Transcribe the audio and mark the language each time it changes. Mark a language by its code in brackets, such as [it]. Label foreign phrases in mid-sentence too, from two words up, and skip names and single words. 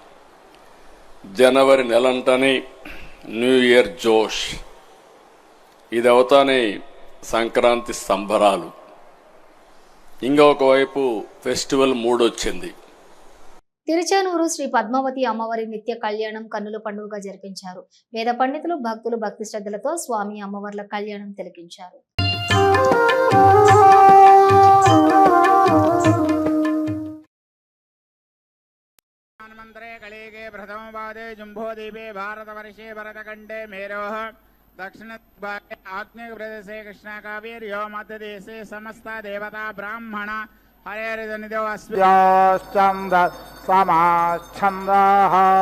[te] జనవరి నెలంటనే [en] new year [te] జోష్, ఇది అవుతానే సంక్రాంతి సంబరాలు, ఇంకొకవైపు [en] festival mood [te] వచ్చింది. తిరుచానూరు శ్రీ పద్మావతి అమ్మవారి నిత్య కళ్యాణం కన్నుల పండుగగా జరిపించారు. వేద పండితులు, భక్తులు భక్తి శ్రద్ధలతో స్వామి అమ్మవార్ల కళ్యాణం తిలకించారు. [sa] कलिगे प्रथम पादे जुम्भोदीपे भारतवर्षे भरतखण्डे मेरोः दक्षिणभागे आग्नेयप्रदेशे कृष्णाकावेर्यो मध्यदेशे समस्त देवता ब्राह्मण हरेरिदनिदो अस्मिन् समाच्छन्दः